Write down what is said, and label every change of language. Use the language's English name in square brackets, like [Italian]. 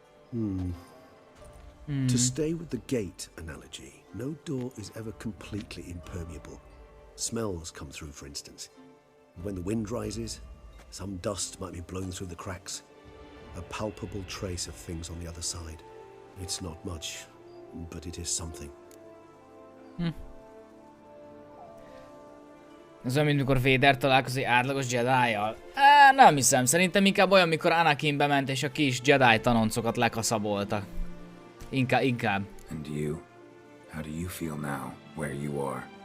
[English] To stay with the gate analogy, no door is ever completely impermeable. Smells come through, for instance. When the wind rises, some dust might be blown through the cracks. A palpable trace of things on the other side. It's not much, but it is something. [Hungarian] Ez olyan, mint mikor Vader találkozik átlagos Jedi-jal. Nem hiszem, szerintem inkább olyan, mikor Anakin bement és a kis Jedi tanoncokat lekaszabolta. Inkább. [English] And you? How do you feel now, where you are?